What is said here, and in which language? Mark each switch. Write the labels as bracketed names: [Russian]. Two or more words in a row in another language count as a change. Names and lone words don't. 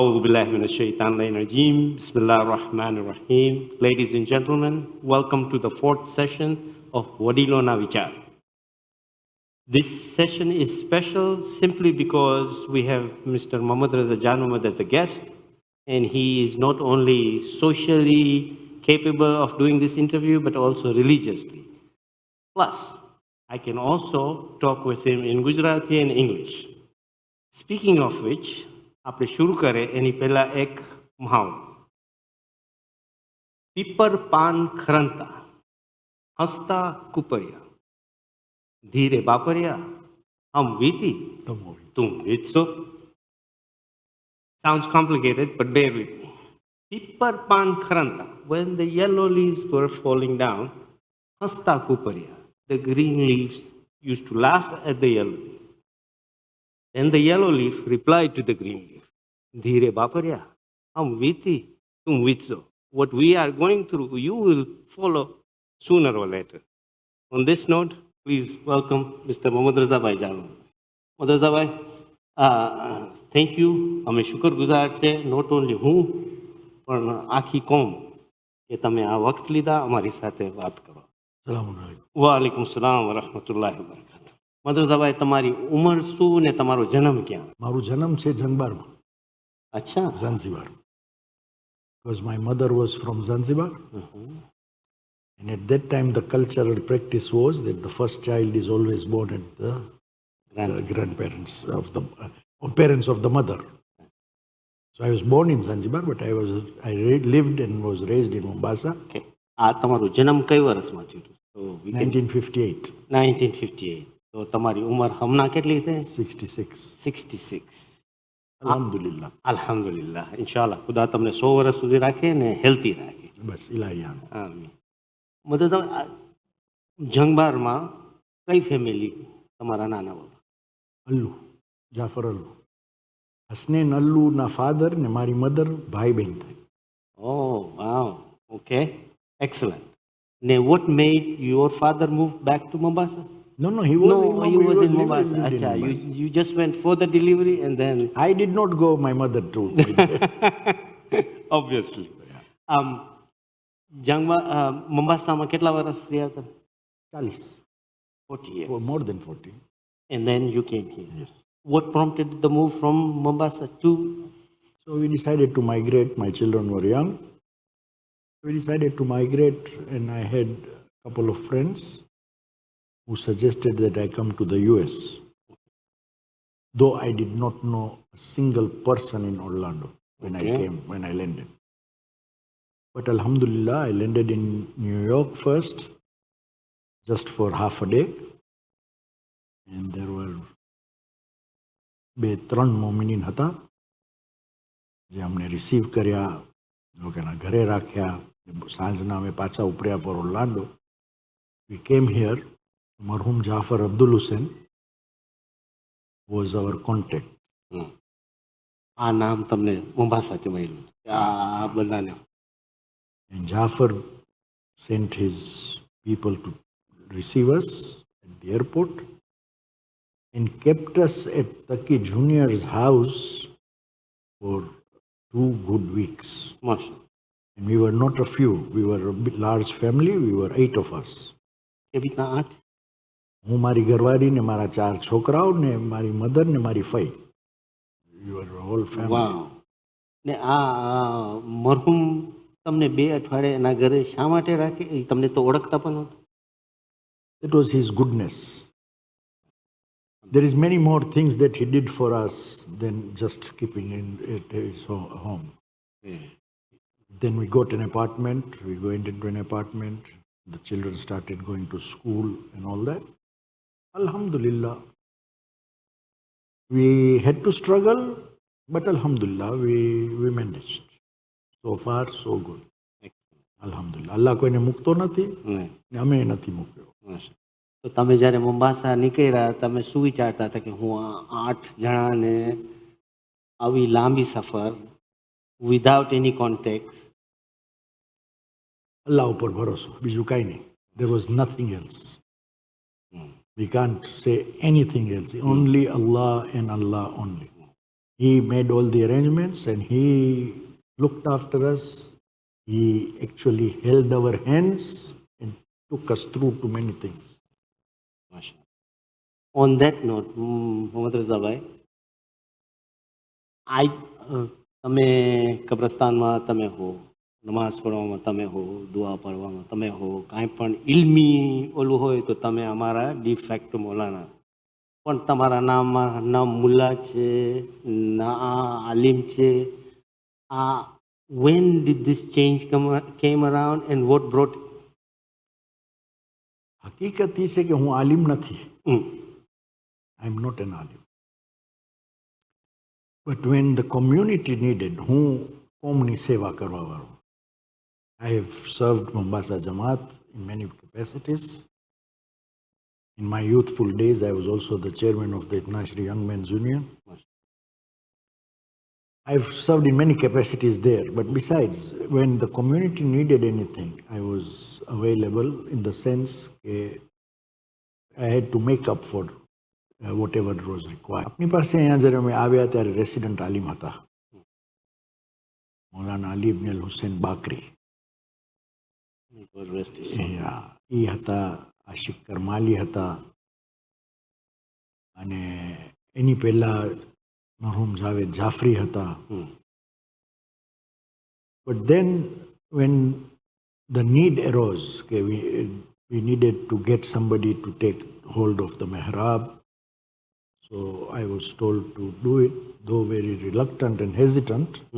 [Arabic] بالله من الشيطان الرجيم. بسم الله الرحمن الرحيم. [English] Ladies and gentlemen, welcome to the fourth session of Wadilo na Wichar. This session is special simply because we have Mr. Mohamedraza Janmohamed as a guest, and he is not only socially capable of doing this interview, but also religiously. Plus, I can also talk with him in Gujarati and English. Speaking of which, [Gujarati] આપણે શરૂ કરે એની પહેલા એક મહાવરો. પીપર પાન ખરંતા હસતા કુપરિયા ધીરે બાપરિયા હમ વીતી તું વીતશો. [English] Sounds complicated, but bear with me. [Gujarati] પીપર પાન ખરંતા. [English] When the yellow leaves were falling down, [Gujarati] હસતા કુપરિયા, [English] the green leaves used to laugh at the yellow leaf. Then the yellow leaf replied to the green leaf, [Gujarati] ધીરે બાપરિયા, હમ વીતી, તુમ વીતશો. [English] What we are going through, you will follow sooner or later. On this note, please welcome Mr. Mohamedraza bhai Janmohamed. Mohamedraza bhai, thank you. [Gujarati] અમે શુક્રગુજાર છે, [English] not only [Gujarati] હું પણ આખી કોમ કે તમે આ વખત લીધા અમારી સાથે વાત કરો. [Arabic] وعليكم السلام ورحمة الله وبركاته. [Gujarati] મદ્રઝા ભાઈ, તમારી ઉંમર શું ને તમારો જન્મ ક્યાં? મારો જન્મ છે જંગબારમાં. અચ્છા, ઝાંઝીબાર. [English] Because my mother was from Zanzibar. And at that time the cultural practice was that the first child is always born at the grandparents of the parents of the mother. So I was born in Zanzibar, but I lived and was raised in Mombasa. [Gujarati] Okay. આ તમારો જન્મ કઈ વર્ષમાં થયું? So 1958. 1958. તો તમારી ઉંમર હમણાં કેટલી છે? 66. 66. Alhamdulillah. [Arabic] الحمد لله. إن شاء الله. [Gujarati] ખુદા તમને 100 વર્ષ સુધી રાખે ને હેલ્ધી રાખે. બસ ઇલાહી આમીન. મદદ જંગબારમાં કઈ ફેમિલી તમારા નાના બાબા? અલ્લુ, જાફર અલ્લુ. હસનેન અલ્લુ ના ફાધર ને મારી મધર ભાઈ બહેન થાય. [English] Oh, wow. Okay. Excellent. Now, what made your father move back to Mombasa? No, he was in Mombasa. Acha, you just went for the delivery and then... I did not go, my mother too. [Gujarati] Obviously. Mombasa કેટલા વર્ષ રહ્યા હતા? 40. [English] 40 years. More than 40. And then you came here. Yes. What prompted the move from Mombasa to... So we decided to migrate. My children were young. We decided to migrate, and I had a couple of friends who suggested that I come to the U.S. Though I did not know a single person in Orlando when I landed. But Alhamdulillah, I landed in New York first, just for half a day. And there were 2-3 [Gujarati] મોમિનીન હતા જે અમને રિસીવ કર્યા, લોકોના ઘરે રાખ્યા. સાંજના અમે પાછા ઉપર્યા પર ઓર્લાન્ડો. [English] We came here. મરહૂમ જાફર અબ્દુલ હુસેન was our contact. [Gujarati] આ નામ તમને મોમ્બાસાથી મળ્યું આ બધાને? [English] And Jafar sent his people to receive us at the airport and kept us at Taki Junior's house for 2 good weeks. Masha. And we were not a few. We were a large family. We were 8 of us. [Gujarati] કેવી રીતના 8? હું મારી ઘરવાળી ને મારા 4 છોકરાઓ ને મારી મધર ને મારી ફઈ. [English] We were a whole family. Wow. [Gujarati] ને આ મરહુમ તમને 2 અઠવાડિયા એના ઘરે શા માટે રાખે? તમને તો ઓળખતા પણ નહોતા? [English] It was his goodness. There is many more things that he did for us than just keeping at his home. Then we got an apartment. We went into an apartment. The children started going to school and all that. Alhamdulillah. We had to struggle, but Alhamdulillah, we managed. So far, so good. Alhamdulillah. [Gujarati] Allah કોઈને મૂકતો નથી ને અમે નથી મૂક્યો. તો તમે જ્યારે મોમ્બાસા નીકળ્યા તમે શું વિચારતા હતા કે હું 8 જણાને આવી લાંબી સફર [English] without any contact? [Gujarati] અલ્લાહ ઉપર ભરોસો, બીજું કાંઈ નહીં. [English] There was nothing else. We can't say anything else. Only Allah and Allah only. He made all the arrangements and he looked after us. He actually held our hands and took us through to many things. Masha. On that note, Mohamedraza bhai, [Gujarati] તમે કબ્રસ્તાનમાં તમે હો, નમાઝ પઢવામાં તમે હો, દુઆ પઢવામાં તમે હો, કાંઈ પણ ઇલ્મી ઓલું હોય તો તમે અમારા ડિફેક્ટ મોલાના. પણ તમારા નામમાં ના મુલ્લા છે, ના આલિમ છે. [English] When did this change came around and what brought? [Gujarati] હકીકત એ છે કે હું આલિમ નથી. [English] I am not an alim. But when the community needed, [Gujarati] હું કોમની સેવા કરવા વાળો. [English] I have served Mombasa Jamaat in many capacities. In my youthful days, I was also the chairman of the International Young Men's Union. I've served in many capacities there. But besides, when the community needed anything, I was available in the sense that I had to make up for whatever was required. [Gujarati] આપની પાસે અહીંયા જ્યારે અમે આવ્યા ત્યારે રેસિડન્ટ આલિમ હતા, મૌલાના અલી ઇબ્ન અલ હુસૈન બાકરી. એ હતા, આશિક કરમાલી હતા, અને એની પહેલા મરહૂમ જાવેદ જાફરી હતા. [English] But then when the need arose, okay, we needed to get somebody to take hold of the mihrab. So I was told to do it, though very reluctant and hesitant.